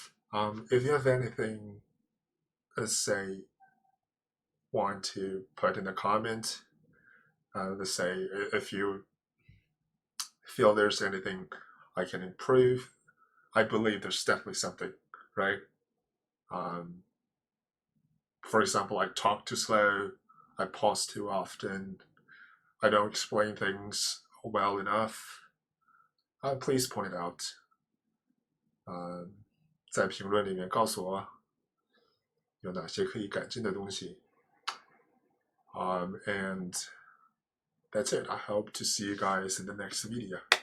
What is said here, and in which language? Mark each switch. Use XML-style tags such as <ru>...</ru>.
<en>If you have anything, let's say, want to put in a comment, let's say if you feel there's anything I can improve, I believe there's definitely something, right? For example, I talk too slow, I pause too often, I don't explain things well enough. Please point it out.</en> <zh>在评论里面告诉我有哪些可以改进的东西。</zh> <en>And that's it. I hope to see you guys in the next video.</en>